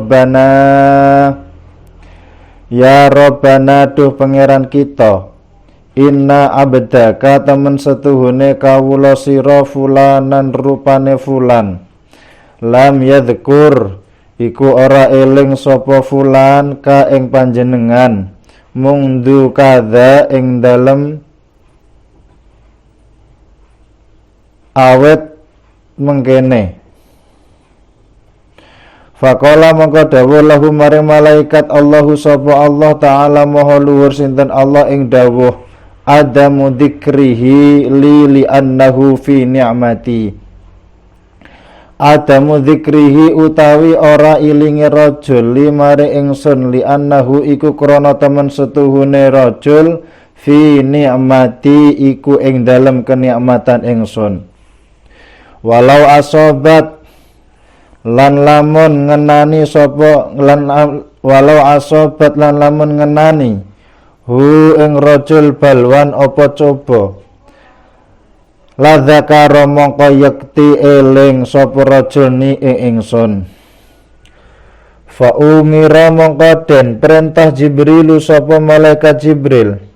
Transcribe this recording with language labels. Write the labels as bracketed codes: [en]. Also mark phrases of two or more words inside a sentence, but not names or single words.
[jv] Rabbana duh pangeran kita [ar] إن عبدك [jv] temen setuhune kawula sira fulanan rupane fulan [ar] لم يذكر [jv] iku ora eling sapa fulan ka ing panjenengan mungdu kadha ing dalem awet mengkene. Faqala mongko dawuh lahu maring malaikat Allahu sapa Allah taala maha luhur sinten Allah ing dawuh [ar] عدم ذكره لأنه في نعمتي. عدم ذكره [jv] utawi ora ilinge rajul li maring ingsun [ar] لأنه [jv] iku krana temen setuhune rajul [ar] في نعمتي [jv] iku ing dalem kenikmatan ingsun. [ar] ولو أصابت [jv] lan lamun ngenani sapa [ar] ولو أصابت [jv] lan lamun ngenani hu ing rajul balwan apa coba [ar] لذكر [jv] mongko yekti eling sapa rajul ni ing ingsun [ar] فأمر [jv] mongko den perintah Jibrilu sapa malaikat Jibril